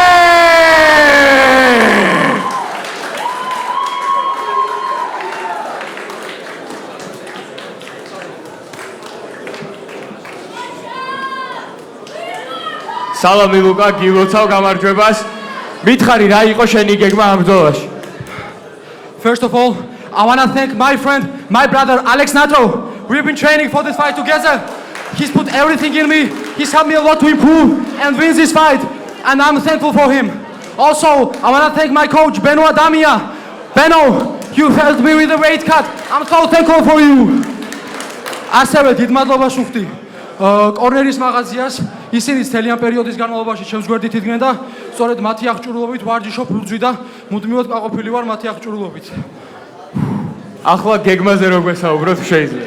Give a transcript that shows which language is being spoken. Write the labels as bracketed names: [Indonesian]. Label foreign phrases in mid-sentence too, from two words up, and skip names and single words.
[Georgian] სალამი ლუკა, გილოცავ გამარჯვებას. მითხარი რა იყო შენი გეგმა ამ ბრძოლაში? [English] First of all, I want to thank my friend, my brother Alex Nato. We've been training for this fight together. He's put everything in me. He's helped me a lot to improve and win this fight. And I'm thankful for him. Also, I want to thank my coach, Benoit Damia. Beno, you helped me with the weight cut. I'm so thankful for you. [Georgian] ასევე დიდ მადლობას ვუხდი კორნერის მაღაზიას. ისინი ძალიან პერიოდის განმავლობაში ჩემს გვერდით იდგნენ და სწორედ მათი აღჭურვილობით ვარჯიშობ ლუძვი და მუდმივად გაყოფილი ვარ მათი აღჭურვილობით. ახლა გეგმაზე რო გვესაუბროთ შეიძლება.